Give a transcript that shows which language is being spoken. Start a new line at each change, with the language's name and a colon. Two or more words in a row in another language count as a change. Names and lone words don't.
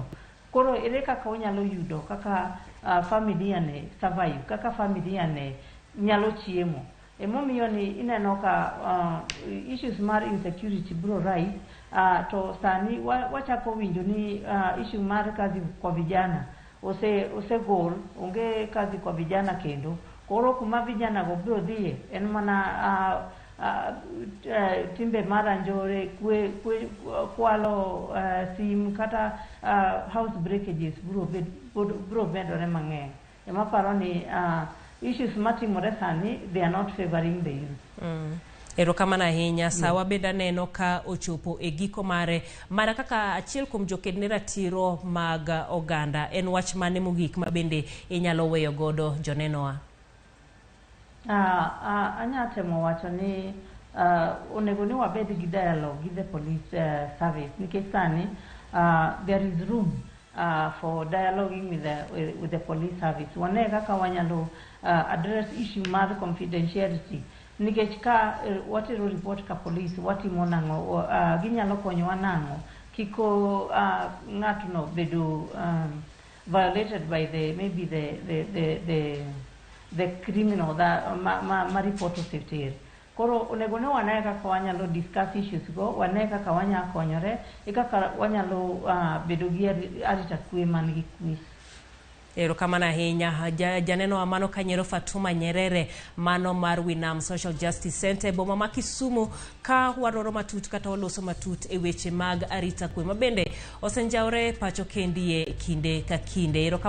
Luo (Kenya and Tanzania): Koro ere kaka onyalo yudo kaka familia ne survive, kaka familia ne nyalo chiemo. Emomiyo ni ineno ka issues mar insecurity bro rise. To sani wachako winjo ni issue mar
Swahili: kazi kwa vijana
Luo (Kenya and Tanzania): osegol, onge
Swahili: kazi kwa vijana
Luo (Kenya and Tanzania): kendo. Koro kuma vijana go bro dhiye en mana timbe mara njore, kwalo sim kata
English: house breakages
Luo (Kenya and Tanzania): bro bedore mang'eny. Ema paro ni issues matimore sani,
English: they are not favoring the youth.
Luo (Kenya and Tanzania): Erokamano ahinya. Sawa benda neno ka ochopo e giko mare mana kaka achiel kuom jokedne ratiro mag oganda. En wach mane mogik ma bende inyalo weyo godo jonenowa? Anya temo wacho ni onego ni wabed gi dialogue gi
English: the police service
Luo (Kenya and Tanzania): nikech sani
English: there is room for dialoguing with the police service.
Luo (Kenya and Tanzania): Wane kaka wanyalo
English: address issue
Luo (Kenya and Tanzania): mar confidentiality nikech ka watero report ka police watimo nang'o ginyalo konyowa nang'o kiko ng'atno bedo
English: violated by maybe the criminal
Luo (Kenya and Tanzania): ma report oseter. Koro onego ne wane kaka wanyalo discuss issues go, wane kaka wanyalo konyore, kaka wanyalo bedo gi arita kwe man gi kwe. Erokamano ahinya janeno Amano Kanyero Fatuma Nyerere mano mar Winam Social Justice Center boma ma Kisumu ka waroro matut kata oloso matut e weche mag arita kwe mabende osenjaore pacho kendie kinde ka kinde.